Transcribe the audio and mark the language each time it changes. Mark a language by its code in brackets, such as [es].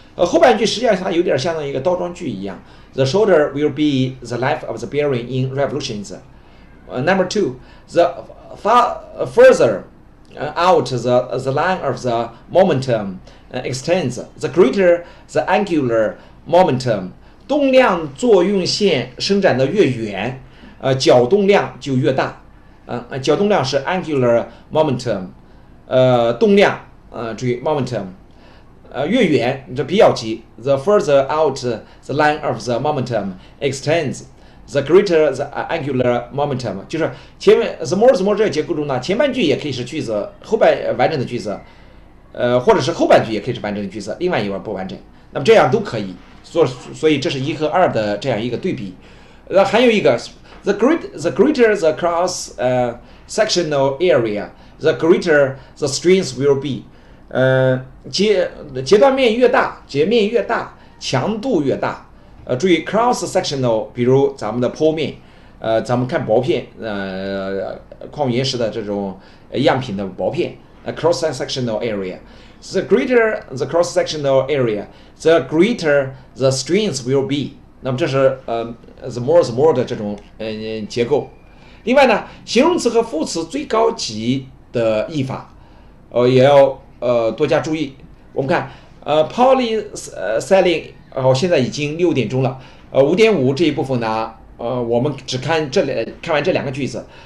[zh] 后半句实际上它有点像一个倒装句一样。 [en] The shorter will be the life of the bearing in revolutions. Number 2, the further out the line of the momentum extends, the greater the angular momentum. [zh] 动量作用线伸展的越远，角动量就越大。角动量是 [en] angular momentum， [zh] 动量，注意 [en] momentum， [zh] 越远这比较级 [en] ，the further out the line of the momentum extends, the greater the angular momentum。 [zh] 就是前面 the more 这个结构中呢，前半句也可以是句子，后半完整的句子，或者是后半句也可以是完整的句子，另外一半不完整，那么这样都可以。所以这是1和2的这样一个对比。还有一个。 [en] The greater the cross-sectional area, the greater the strength will be. [zh] 截断面越大，截面越大，强度越大。注意 cross-sectional， 比如咱们的剖面，咱们看薄片，矿物岩石的这种样品的薄片，cross-sectional area. [en] The greater the cross-sectional area, the greater the strength will be. [zh] 那么这是the more 的这种结构。另外呢，形容词和副词最高级的译法，也要多加注意。我们看polyselling，现在已经6点钟了，5.5这一部分呢，我们只看完这2个句子。